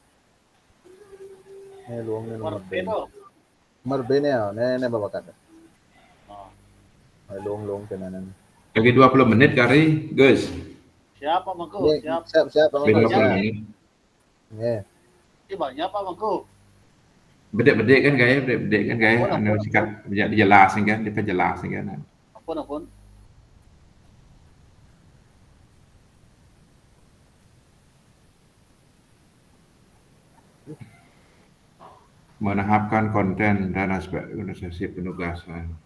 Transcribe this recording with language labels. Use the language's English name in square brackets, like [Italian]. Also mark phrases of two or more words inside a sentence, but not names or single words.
[Indonesian] Ini luang ini Nomor nomor B B. tuh. Nomor B nih ya, ini bakat. Oh. Ini luang tenanan. Lagi 20 menit kali, guys. Siap Pak Mangku, Ini siap. siap Lagi Bang. 20 menit. Iya. Ini banyak Pak Mangku. Bedek-bedek kan gaya, bedek-bedek kan gaya, anu sikap dijelasin kan, diperjelasin kan. Ampun. Menahapkan konten dan aspek organisasi penugasan.